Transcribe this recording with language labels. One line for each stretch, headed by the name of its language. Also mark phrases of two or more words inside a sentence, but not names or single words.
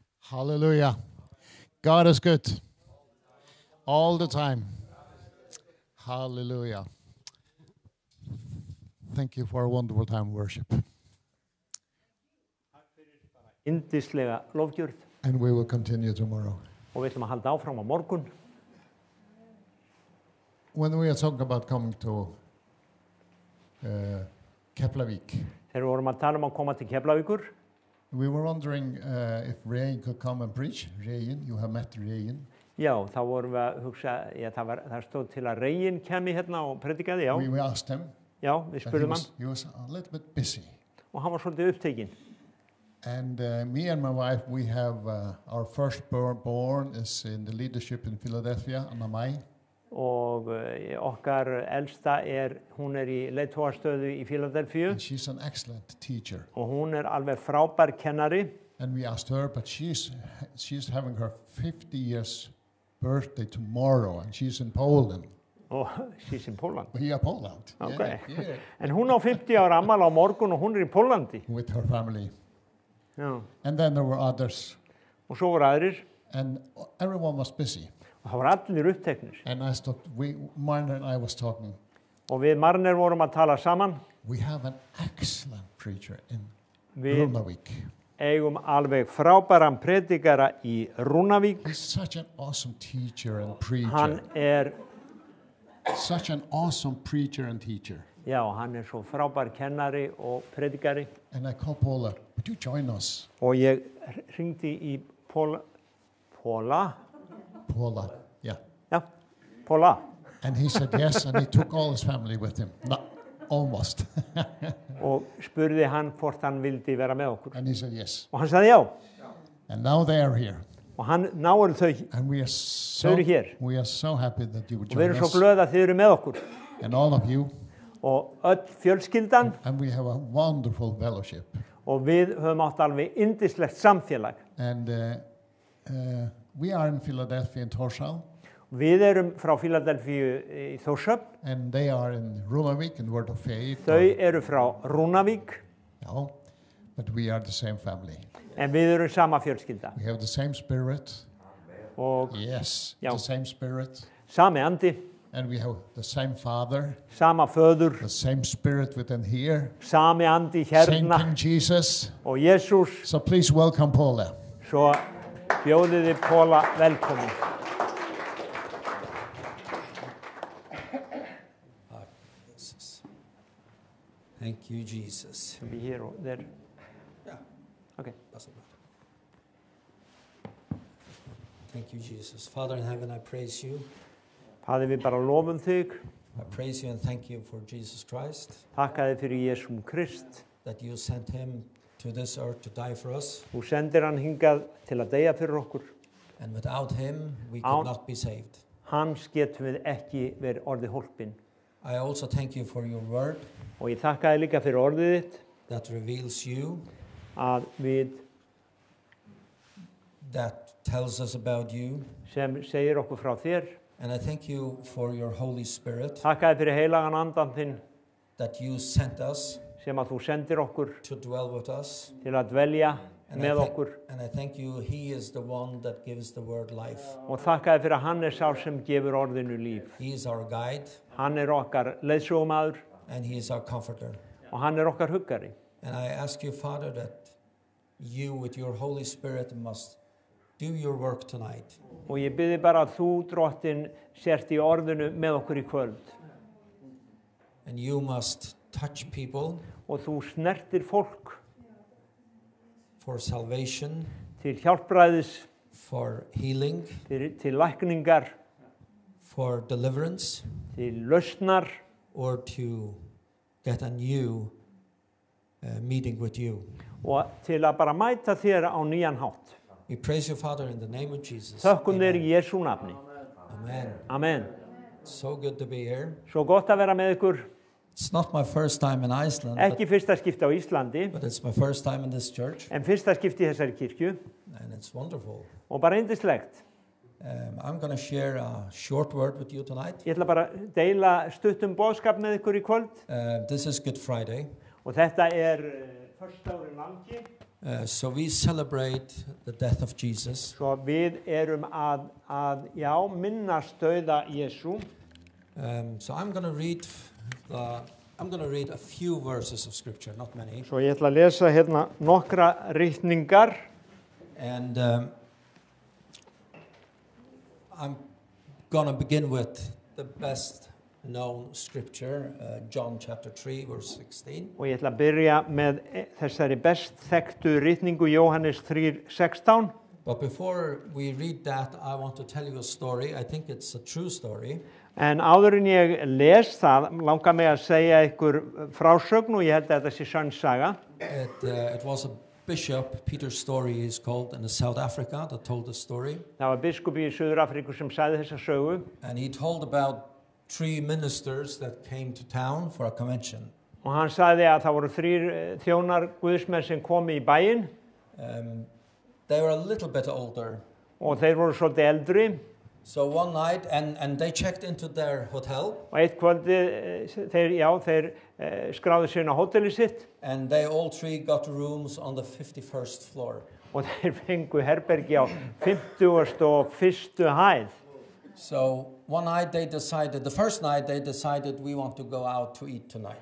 English: Hallelujah. God is good. All the time. Hallelujah. Thank you for a wonderful time of worship.
Icelandic: Yndislega lofgjörð
English: And we will continue tomorrow.
Icelandic: og við ætlum að halda áfram á morgun.
English: When we are talking about coming to Keflavik,
Icelandic: Þegar við vorum að tala að koma til Keflavíkur,
English: we were wondering if Regin could come and preach. Regin, you have met Regin.
Icelandic: já, þá vorum við að hugsa, það stóð til að Regin kemi hérna og predikaði, já.
English: We asked him,
Icelandic: Já, við
English: but
Icelandic: spurðum hann
English: he was a little bit busy.
Icelandic: og hann var svolítið upptekinn.
English: And me and my wife, we have our firstborn is in the leadership in Philadelphia, Anna Mai.
Icelandic: Og okkar elsta hún í leiðtogastöðu í Philadelphia
English: And she's an excellent teacher.
Icelandic: og hún alveg frábær kennari.
English: And we asked her, but she's having her 50 years birthday tomorrow, and she's in Poland. Og she's in Poland. Yeah, Poland. Okay. Yeah.
Icelandic: En hún á 50 ára afmæli á morgun og hún í Pólandi.
English: With her family.
Icelandic: Já.
English: And then there were others,
Icelandic: Og svo voru aðrir
English: and everyone was busy.
Icelandic: og það voru allir uppteknir.
English: And I stopped. Marner and I was talking.
Icelandic: Og við Marner vorum að tala saman.
English: We have an excellent preacher in
Icelandic: Við Runavik. eigum alveg frábæran predikara í Rúnavík.
English: He's such an awesome teacher and preacher.
Icelandic: Hann
English: Such an awesome preacher and teacher.
Icelandic: já, hann svo frábær kennari og predikari.
English: And I called Paula, would you join us?
Icelandic: Og ég hringdi í Póla,
English: Paula, yeah.
Icelandic: já, Póla.
English: And he said yes, and he took all his family with him. No, almost.
Icelandic: Og spurði hann hvort hann vildi vera með okkur.
English: And he said yes.
Icelandic: Og hann sagði já.
English: And now they are here.
Icelandic: Og nú eru þau.
English: And we are
Icelandic: Þau eru hér.
English: so happy that you would
Icelandic: Og við
English: join
Icelandic: erum svo
English: us.
Icelandic: glöð að þið eru með okkur.
English: And all of you.
Icelandic: Og öll fjölskyldan.
English: And we have a wonderful fellowship.
Icelandic: Og við höfum átt alveg yndislegt samfélag.
English: And we are in Philadelphia in Tórshavn.
Icelandic: Við erum frá Philadelphia í Þórshöfn.
English: And they are in Runavik in Word of Faith.
Icelandic: Þau eru frá Rúnavík.
English: No, but we are the same family.
Icelandic: En við erum sama fjölskylda.
English: We have the same spirit.
Icelandic: Og
English: Yes,
Icelandic: Já.
English: the same spirit.
Icelandic: sami andi,
English: And we have the same Father,
Icelandic: sama föður,
English: the same spirit within here.
Icelandic: sami andi
English: Same
Icelandic: hérna
English: King Jesus.
Icelandic: og Jésús.
English: So please welcome Paula.
Icelandic: Svo bjóðið þið Póla velkomin.
English: Thank you, Jesus. Be here or there. Yeah, Okay. doesn't matter. Thank you, Jesus. Father in heaven, I praise you.
Icelandic: Faðir, við bara lofum þig.
English: I praise you and thank you for Jesus Christ,
Icelandic: Þakka þið fyrir Jésúm Krist.
English: that you sent him to this earth to die for us.
Icelandic: Þú sendir hann hingað til að deyja fyrir okkur.
English: And without him, we
Icelandic: Án-
English: could not be saved.
Icelandic: Hans getum við ekki verið orðið hólpin.
English: I also thank you for your word
Icelandic: Og ég þakka þið líka fyrir orðið þitt
English: that reveals you,
Icelandic: að við
English: that tells us about you.
Icelandic: sem segir okkur frá þér.
English: And I thank you for your Holy Spirit
Icelandic: Þakka þið fyrir heilagan andan þinn
English: that you sent us
Icelandic: sem að þú sendir okkur
English: to dwell with us.
Icelandic: til að dvelja
English: And
Icelandic: með okkur.
English: I thank you, he is the one that gives the word life.
Icelandic: Og þakka þið fyrir að hann sá sem gefur orðinu líf.
English: He is our guide
Icelandic: Hann okkar leiðsögumaður
English: and he is our comforter.
Icelandic: og hann okkar huggari.
English: And I ask you, Father, that you with your Holy Spirit must do your work tonight.
Icelandic: Og ég byrði bara að þú, drottin, sért í orðinu með okkur í kvöld.
English: And you must touch people
Icelandic: Og þú snertir fólk
English: for salvation,
Icelandic: til hjálpræðis,
English: for healing,
Icelandic: til lækningar,
English: for deliverance,
Icelandic: til lausnar
English: or to get a new meeting with you.
Icelandic: og til að bara mæta þér á nýjan hátt.
English: We praise you, Father, in the name of Jesus.
Icelandic: Þökkum þér í Amen. Jesú nafni. Amen. Amen.
English: So good to be here.
Icelandic: Svo gott að vera með ykkur.
English: It's not my first time in Iceland,
Icelandic: Ekki fyrsta skipti á Íslandi,
English: but it's my first time in this church,
Icelandic: en fyrsta skipti í þessari kirkju.
English: and it's wonderful.
Icelandic: Og bara yndislegt.
English: I'm going to share a short word with you tonight.
Icelandic: Ég ætla bara að deila stuttum boðskap með ykkur í kvöld.
English: This is Good Friday,
Icelandic: Og þetta föstudagurinn langi.
English: So we celebrate the death of Jesus.
Icelandic: Svo við erum já, minnast dauða Jesú.
English: So I'm going to read a few verses of scripture, not many.
Icelandic: Svo ég ætla að lesa hérna nokkra ritningar.
English: And I'm going to begin with the best known scripture, John chapter 3, verse 16.
Icelandic: Og ég ætla að byrja með þessari best þekktu ritningu Jóhannes 3:16.
English: But before we read that, I want to tell you a story. I think it's a true story.
Icelandic: En áður en ég les það, langar mig að segja ykkur frásögn og ég held að þetta sé sönn saga.
English: It was a bishop, Peter Story is called, in South Africa that told the story.
Icelandic: Það var biskupi í Suður-Afríku sem sagði þessa sögu.
English: And he told about 3 ministers that came to town for a convention.
Icelandic: Og hann sagði að það voru 3 þjónar guðsmenn sem komu í bæinn.
English: They were a little bit older.
Icelandic: Og þeir voru svolítið eldri.
English: So one night, and they checked into their hotel.
Icelandic: Og eitt kvöldi, þeir skráðu sig inn á hótelið sitt.
English: And they all 3 got rooms on the 51st floor.
Icelandic: Og þeir fengu herbergi á 51. hæð.
English: So one night they decided, the first night they decided we want to go out to eat tonight.